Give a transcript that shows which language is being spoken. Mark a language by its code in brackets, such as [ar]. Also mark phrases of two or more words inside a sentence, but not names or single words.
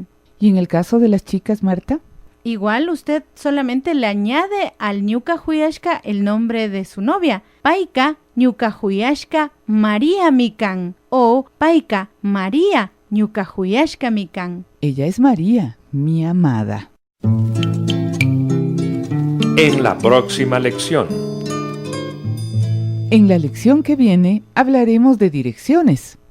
[es] ¿Y en el caso de las chicas, Marta? Igual usted solamente le añade al [qu] ñuka huyashka [es] el nombre de su novia. [qu] Paika ñuka huyashka María mikan. O Paika María ñuka huyashka mikan. [es] Ella es María, mi amada. En la próxima lección. En la lección que viene hablaremos de direcciones.